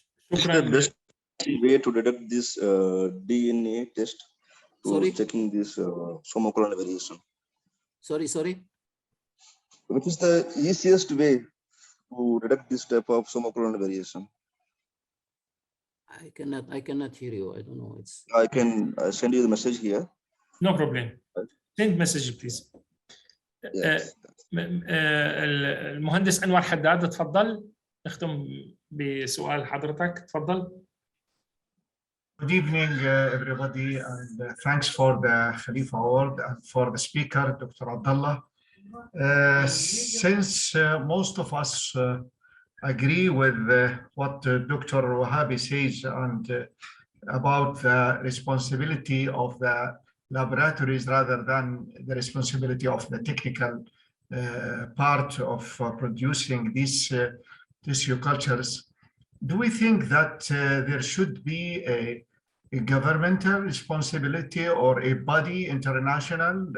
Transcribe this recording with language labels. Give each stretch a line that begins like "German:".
English: The best way to detect this DNA test to checking this Soma clonal variation. Sorry. Which is the easiest way to detect this type of Soma clonal variation? I cannot hear you. I don't know. I can send you the message here. No problem. Send message please. Yes.
Arabic: المهندس أنور حداد تفضل نختم بسؤال حضرتك تفضل.
English: Good evening, everybody, and thanks for the Khalifa Award and for the speaker, Dr. Abdullah. Since most of us agree with what Dr. Wahabi says and about the responsibility of the laboratories rather than the responsibility of the technical part of producing these tissue cultures, do we think that there should be a governmental responsibility or a body international?